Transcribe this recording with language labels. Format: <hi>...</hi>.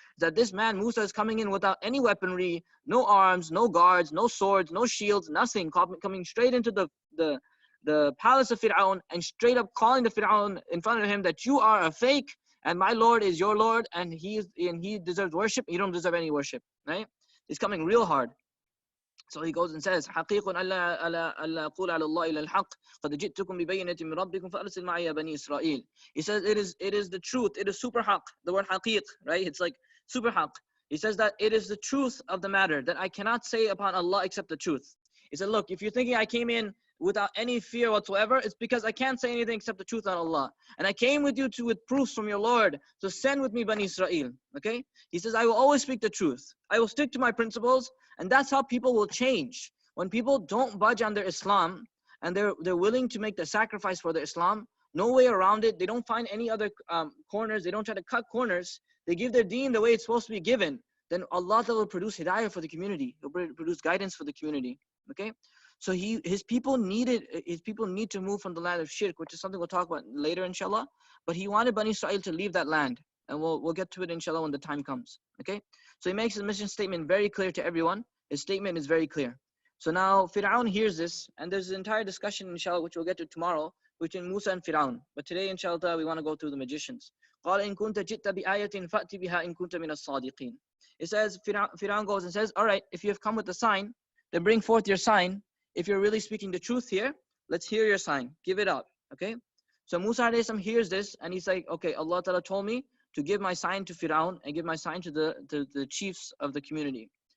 <en>That this man, Musa, is coming in without any weaponry, no arms, no guards, no swords, no shields, nothing, coming straight into the palace of Fir'aun and straight up calling the Fir'aun in front of him that you are a fake and my Lord is your Lord, and he deserves worship. You don't deserve any worship, right? He's coming real hard. So he goes and says,</en> <ar>حَقِيقٌ أَلَّا أَقُولَ عَلَى اللَّهِ إِلَّا الْحَقِّ قَدْ جِئْتُكُمْ بِبَيِّنَةٍ مِّن رَبِّكُمْ فَأَرْسِلْ مَعِيَ بَنِي إِسْرَائِيلَ.</ar> <en>He says it is the truth. It is super haq. The word haqiq, right? It's like super haq. He says that it is the truth of the matter, that I cannot say upon Allah except the truth. He said, look, if you're thinking I came in without any fear whatsoever, it's because I can't say anything except the truth on Allah. And I came with you with proofs from your Lord. So send with me Bani Israel. Okay? He says, I will always speak the truth. I will stick to my principles. And that's how people will change. When people don't budge on their Islam and they're willing to make the sacrifice for their Islam, no way around it. They don't find any other corners. They don't try to cut corners. They give their deen the way it's supposed to be given. Then Allah will produce hidayah for the community. He'll produce guidance for the community. Okay? So his people need to move from the land of shirk, which is something we'll talk about later, inshallah. But he wanted Bani Israel to leave that land. And we'll get to it, inshallah, when the time comes. Okay? So he makes his mission statement very clear to everyone. His statement is very clear. So now Fir'aun hears this, and there's an entire discussion, inshallah, which we'll get to tomorrow, between Musa and Fir'aun. But today, inshallah, we want to go through the magicians.</en> <ar>قال إن كنت جئت بآية فأت بها إن كنت من الصادقين.</ar> <en>It says, Fir'aun goes and says, all right, if you have come with a sign, then bring forth your sign. If you're really speaking the truth here, let's hear your sign. Give it up. Okay? So Musa alayhi salam hears this, and he's like, okay, Allah Ta'ala told me to give my sign to Fir'aun and give my sign to the chiefs of the community.</en>